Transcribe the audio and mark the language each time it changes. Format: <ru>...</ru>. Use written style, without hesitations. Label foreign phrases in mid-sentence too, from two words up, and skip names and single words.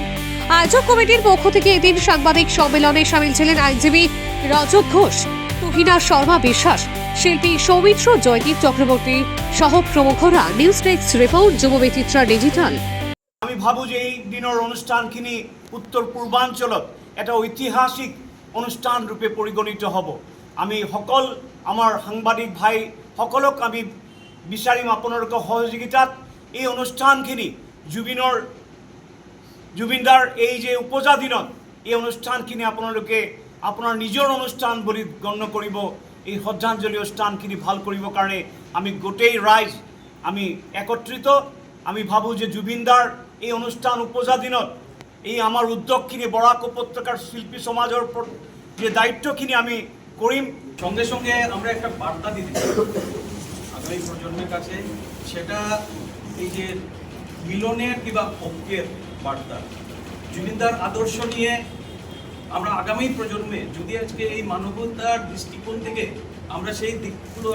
<bn>আয়োজক কমিটির পক্ষ থেকে এদিন সাংবাদিক সম্মেলনে সামিল ছিলেন আইনজীবী রজত ঘোষ, তুহিনা শর্মা বিশ্বাস, শিল্পী সৌমিত্র জয়দীপ চক্রবর্তী সহ প্রমুখরা। নিউজ ডেস্ক রিপোর্ট, যুব বিচিত্রা ডিজিটাল।</bn> <as>আমি ভাবো যে এই দিনের অনুষ্ঠানখিনি উত্তর পূর্বাঞ্চলত এটা ঐতিহাসিক অনুষ্ঠান রূপে পরিগণিত হ'ব। আমি সকল আমার সাংবাদিক ভাই সকলক আমি বিচাৰিম আপোনালোকৰ সহযোগিতাত এই অনুষ্ঠানখিনি জুবিনদাৰ এই যে উপজা দিনত এই অনুষ্ঠানখিনি আপোনালোকে আপোনাৰ নিজৰ অনুষ্ঠান বুলি গণ্য কৰিব। এই শ্ৰদ্ধাঞ্জলি অনুষ্ঠানখিনি ভাল কৰিবৰ কাৰণে আমি গোটেই ৰাইজ আমি একত্ৰিত। আমি ভাবো যে জুবিনদাৰ এই অনুষ্ঠান উপজা দিনত এই আমার উদ্যোগখিনি</as> <bn>বরাক উপত্যকার শিল্পী সমাজের</bn> <as>যে দায়িত্বখিনি আমি করিম।</as> <bn>সঙ্গে সঙ্গে আমরা একটা বার্তা দিতে চাই আগামী প্রজন্মের কাছে, সেটা এই যে মিলনের কিংবা ঐক্যের বার্তা। জুবিনদার আদর্শ নিয়ে আমরা আগামী প্রজন্মে যদি আজকে এই মানবতার দৃষ্টিকোণ থেকে আমরা সেই দিকগুলো</bn>